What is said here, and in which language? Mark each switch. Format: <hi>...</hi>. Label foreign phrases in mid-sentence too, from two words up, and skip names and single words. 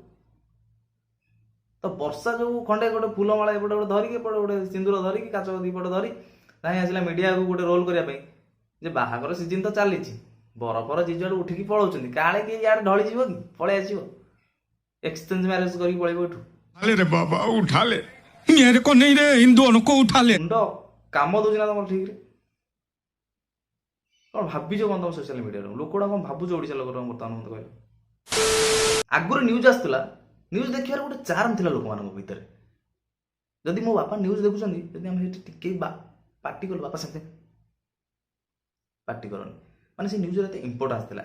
<or>ତ ବର୍ଷା ଯୋଉ ଖଣ୍ଡେ ଗୋଟେ ଫୁଲମାଳା ଏପଟେ ଗୋଟେ ଧରିକି, ଏପଟେ ଗୋଟେ ସିନ୍ଦୁର ଧରିକି, କାଚ 2 ପଟ ଧରି ନାହିଁ ଆସିଲା ମିଡ଼ିଆକୁ ଗୋଟେ ରୋଲ୍ କରିବା ପାଇଁ ଯେ ବାହାଘର ସିଜିନ୍ ତ ଚାଲିଛି, ବରଫର ଜିଜୁଆଡ଼ୁ ଉଠିକି ପଳାଉଛନ୍ତି, କାଳେ କିଏ ଇଆଡ଼େ ଢଳିଯିବ କି, ପଳେଇ ଆସିବ,</or> <en>exchange marriage</en> <or>କରିକି ପଳେଇବ ଏଠୁ।</or> <hi>रे बाबा उठा ले, मेरे को नहीं रे, इन दोनों को उठा ले।</hi> <or>ମୁଣ୍ଡ କାମ ଦଉଛି ନା ତମର ଠିକରେ? କ'ଣ ଭାବିଛ କ'ଣ ତମ</or> <en>social mediaରେ?</en> <or>ଲୋକଗୁଡ଼ା କ'ଣ ଭାବୁଛ ଓଡ଼ିଶା ଲୋକର ବର୍ତ୍ତମାନ ମତେ କହିଲ? ଆଗରୁ ନ୍ୟୁଜ୍ ଆସୁଥିଲା, ନ୍ୟୁଜ୍ ଦେଖିବାର ଗୋଟେ ଚାର୍ମ ଥିଲା ଲୋକମାନଙ୍କ ଭିତରେ। ଯଦି ମୋ ବାପା ନ୍ୟୁଜ୍ ଦେଖୁଛନ୍ତି, ଯଦି ଆମେ ସେଠି ଟିକେ ପାଟି କଲୁ, ବାପା ସାଙ୍ଗେ ପାଟି କରନି, ମାନେ ସେ ନ୍ୟୁଜ୍ର ଏତେ ଇମ୍ପୋର୍ଟାନ୍ସ ଥିଲା।</or>